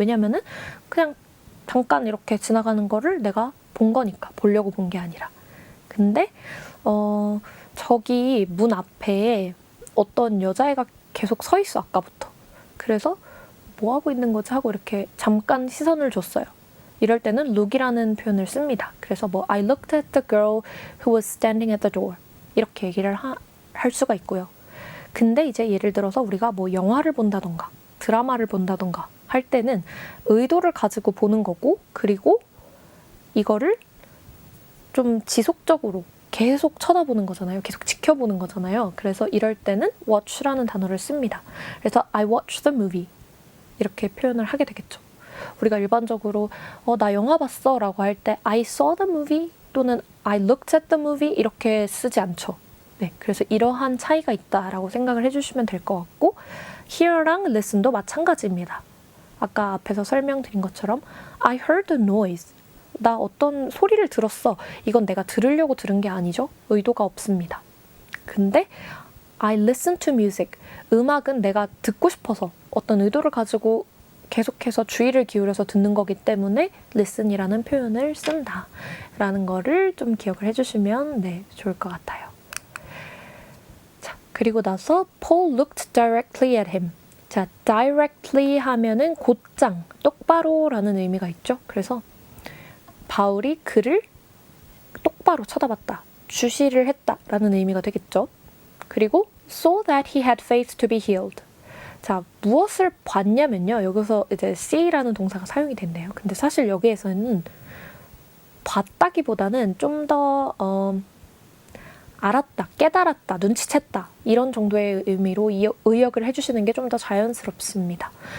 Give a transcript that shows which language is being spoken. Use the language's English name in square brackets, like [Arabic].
[Korean] 왜냐면은 그냥 잠깐 이렇게 지나가는 거를 내가 본 거니까 보려고 본 게 아니라. 근데 저기 문 앞에 어떤 여자애가 계속 서 있어 아까부터. 그래서 뭐 하고 있는 거지 하고 이렇게 잠깐 시선을 줬어요. 이럴 때는 look이라는 표현을 씁니다. 그래서 뭐 [English] I looked at the girl who was standing at the door [Korean] 이렇게 얘기를 할 수가 있고요. 근데 이제 예를 들어서 우리가 뭐 영화를 본다던가 드라마를 본다던가 할 때는 의도를 가지고 보는 거고 그리고 이거를 좀 지속적으로 계속 쳐다보는 거잖아요. 계속 지켜보는 거잖아요. 그래서 이럴 때는 watch라는 단어를 씁니다. 그래서 [English] I watched the movie [Korean] 이렇게 표현을 하게 되겠죠. 우리가 일반적으로 나 영화 봤어 라고 할 때 [English] I saw the movie [Korean] 또는 [English] I looked at the movie [Korean] 이렇게 쓰지 않죠. 네, 그래서 이러한 차이가 있다라고 생각을 해주시면 될 것 같고 hear랑 listen도 마찬가지입니다. 아까 앞에서 설명드린 것처럼 [English] I heard a noise [Korean] 나 어떤 소리를 들었어. 이건 내가 들으려고 들은 게 아니죠. 의도가 없습니다. 근데 [English] I listen to music [Korean] 음악은 내가 듣고 싶어서 어떤 의도를 가지고 계속해서 주의를 기울여서 듣는 거기 때문에 listen이라는 표현을 쓴다 라는 거를 좀 기억을 해주시면 네, 좋을 것 같아요. 자, 그리고 나서 [English] Paul looked directly at him. [Korean] 자, directly 하면은 곧장, 똑바로 라는 의미가 있죠. 그래서 바울이 그를 똑바로 쳐다봤다, 주시를 했다 라는 의미가 되겠죠. 그리고 [English] so that he had faith to be healed. [Korean] 자, 무엇을 봤냐면요. 여기서 이제 see라는 동사가 사용이 된대요. 근데 사실 여기에서는 봤다기보다는 좀 더 알았다, 깨달았다, 눈치챘다 이런 정도의 의미로 의역을 해주시는 게 좀 더 자연스럽습니다.